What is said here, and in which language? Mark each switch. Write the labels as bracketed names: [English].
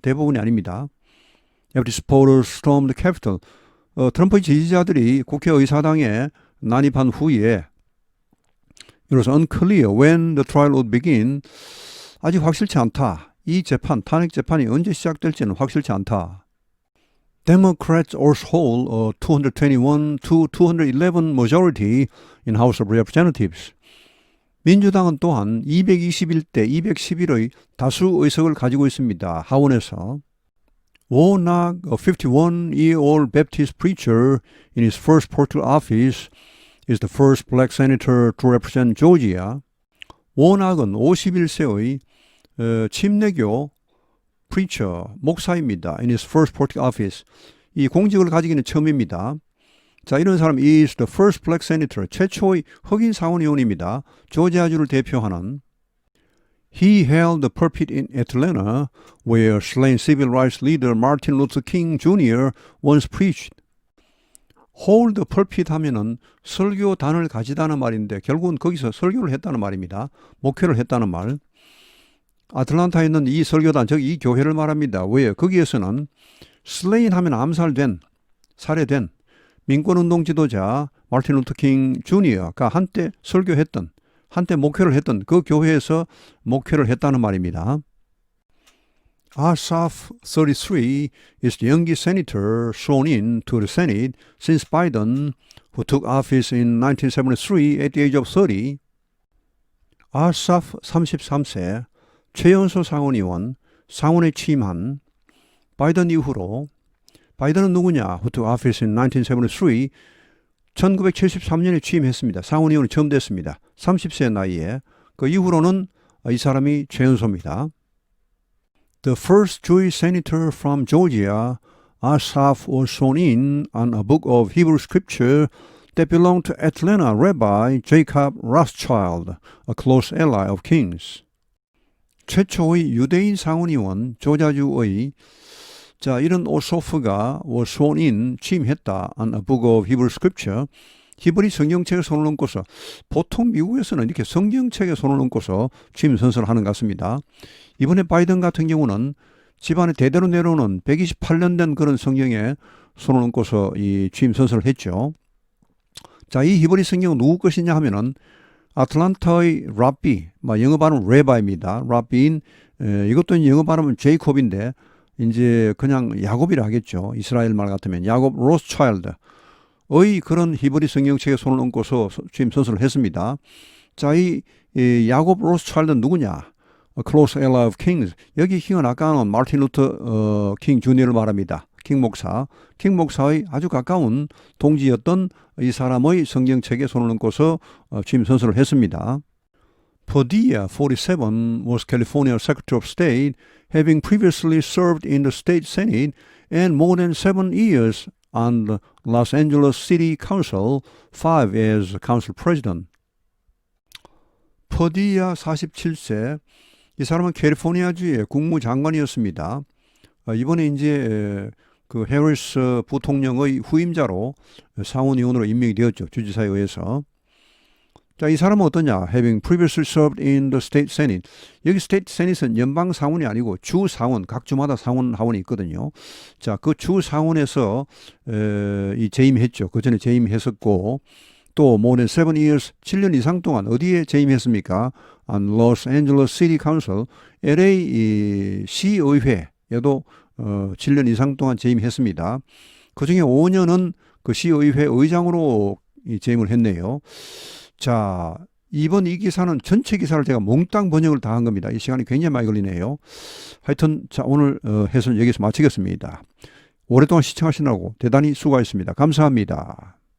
[Korean] 대부분이 아닙니다. [English] Every supporter stormed the Capitol. [Korean] 트럼프의 지지자들이 국회의사당에 난입한 후에 이로써 [English] unclear when the trial would begin. [Korean] 아직 확실치 않다. 이 재판, 탄핵 재판이 언제 시작될지는 확실치 않다. [English] Democrats also hold a 221 to 211 majority in House of Representatives. [Korean] 민주당은 또한 221대 211의 다수 의석을 가지고 있습니다. 하원에서. [English] Warnock, a 51-year-old Baptist preacher in his first political office, is the first black senator to represent Georgia. [Korean] 워낙은 51세의 침례교 preacher, 목사입니다. [English] In his first political office. [Korean] 이 공직을 가지기는 처음입니다. 자, 이런 사람 [English] is the first black senator, [Korean] 최초의 흑인 상원의원입니다. 조지아주를 대표하는. [English] He held the pulpit in Atlanta, where slain civil rights leader Martin Luther King Jr. once preached. hold the pulpit [Korean] 하면은 설교단을 가지다는 말인데 결국은 거기서 설교를 했다는 말입니다. 목회를 했다는 말. 아틀란타에 있는 이 설교단, 즉 이 교회를 말합니다. 왜? 거기에서는 슬레인 하면 암살된, 살해된 민권운동 지도자 마틴 루터 킹 주니어가 한때 설교했던, 한때 목회를 했던 그 교회에서 목회를 했다는 말입니다. [English] Asaph 33 is the youngest senator sworn in to the Senate since Biden, who took office in 1973 at the age of 30. [Korean] Asaph 33세, 최연소 상원의원, 상원에 취임한 바이든 이후로, 바이든은 누구냐? [English] Who took office in 1973, [Korean] 1973년에 취임했습니다. 상원의원이 처음 됐습니다. 30세 나이에. 그 이후로는 이 사람이 최연소입니다. [English] The first Jewish senator from Georgia, Asaph, was sworn in on a book of Hebrew scripture that belonged to Atlanta Rabbi Jacob Rothschild, a close ally of King's. [Korean] 최초의 유대인 상원의원, 조자주의 이런 오소프가 [English] was sworn in, [Korean] 취임했다 [English] on a book of Hebrew scripture. [Korean] 히브리 성경책에 손을 얹고서, 보통 미국에서는 이렇게 성경책에 손을 얹고서 취임 선서를 하는 것 같습니다. 이번에 바이든 같은 경우는 집안에 대대로 내려오는 128년 된 그런 성경에 손을 얹고서 이 취임 선서를 했죠. 자, 이 히브리 성경은 누구 것이냐 하면은 아틀란타의 랍비, 영어 발음은 레바입니다. 랍비인, 이것도 영어 발음은 제이콥인데 이제 그냥 야곱이라 하겠죠. 이스라엘 말 같으면 야곱 로스차일드의 그런 히브리 성경책에 손을 얹고서 취임 선서를 했습니다. 자, 이 야곱 로스차일드는 누구냐? [English] A close ally of kings. [Korean] 여기 킹은 아까는 마틴 루터 킹 주니어를 말합니다. 킹 목사의 아주 가까운 동지였던 이 사람의 성경책에 손을 얹고서 취임 선서를 했습니다. [English] Padilla, 47, was California Secretary of State, having previously served in the state Senate and more than 7 years on the Los Angeles City Council, 5 as council president. [Korean] 퍼디야 47세, 이 사람은 캘리포니아주의 국무장관이었습니다. 이번에 이제 그 해리스 부통령의 후임자로 상원의원으로 임명이 되었죠. 주지사에 의해서. 자, 이 사람은 어떠냐? [English] Having previously served in the state senate. [Korean] 여기 state senate은 연방 상원이 아니고 주 상원, 각 주마다 상원 하원이 있거든요. 자, 그 주 상원에서 이 재임했죠. 그 전에 재임했었고, 또 [English] more than 7 years, [Korean] 7년 이상 동안 어디에 재임했습니까? on Los Angeles City Council, LA 시의회에도 7년 이상 동안 재임했습니다. 그 중에 5년은 그 시의회 의장으로 재임을 했네요. 자, 이번 이 기사는 전체 기사를 제가 몽땅 번역을 다 한 겁니다. 이 시간이 굉장히 많이 걸리네요. 하여튼 자, 오늘 해설은 여기서 마치겠습니다. 오랫동안 시청하시느라고 대단히 수고하셨습니다. 감사합니다.